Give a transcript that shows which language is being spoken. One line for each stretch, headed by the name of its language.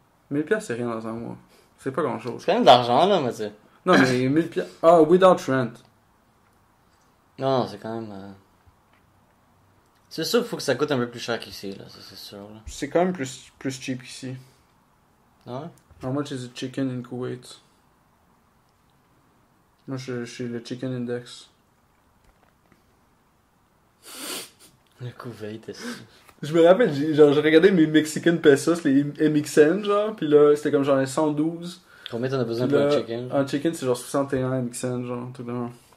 French: 1000 piastres, c'est rien dans un mois. C'est pas grand chose. C'est quand même de l'argent, là, mais c'est... Non, mais 1000 piastres. Ah,
English: without rent.
French: Non, c'est quand même... C'est sûr qu'il faut que ça coûte un peu plus cher qu'ici, là, ça, c'est sûr, là. C'est quand même plus cheap qu'ici. Ah ouais?
English: How much is a chicken in Kuwait?
French: Moi, je suis le Chicken Index. Le Kuwait, est-ce... Je me rappelle, j'ai regardé mes Mexican pesos, les MXN, genre, pis là, c'était comme genre 112. Combien t'en as besoin Pis pour là, un chicken? un chicken, c'est genre 61 MXN, genre, tout là.